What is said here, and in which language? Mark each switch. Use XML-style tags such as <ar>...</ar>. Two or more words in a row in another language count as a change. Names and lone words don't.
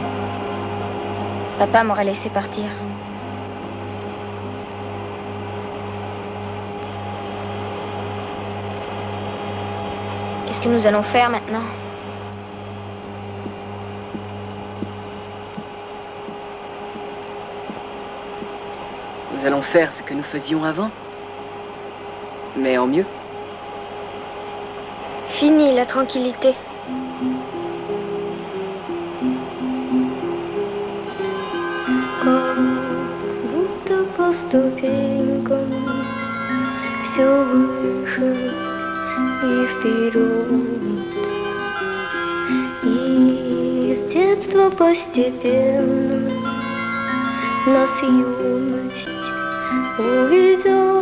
<fr>Papa m'aurait laissé partir. Qu'est-ce que nous allons faire maintenant? Nous allons faire ce que nous faisions avant, mais en mieux. Fini la tranquillité.</fr> <ru>Будто по ступенькам все выше и вперед. И с детства постепенно нас юность уведет.</ru>